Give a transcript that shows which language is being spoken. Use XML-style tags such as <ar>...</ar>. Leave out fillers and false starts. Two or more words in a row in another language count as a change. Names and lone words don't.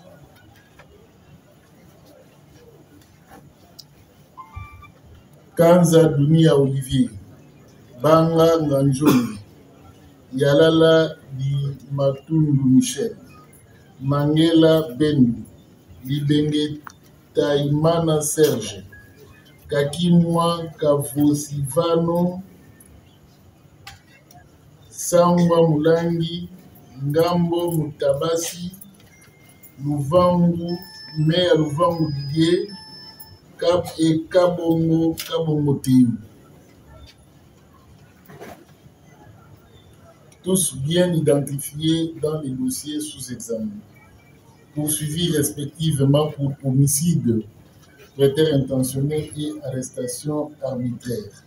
<fr>Kanza Dunia Olivier, Banga Nganjoni, Yalala Di Matundu Michel, Mangela Bendu, Libenge Taimana Serge, Kakimwa Kavosivano, Sangwa Mulangi, Ngambo Mutabasi, Luvangu, Mea Luvangu Didier, Cap et Kabongo Tim. Tous bien identifiés dans les dossiers sous examen. Poursuivis respectivement pour homicide, traiteur intentionnel et arrestation arbitraire.</fr>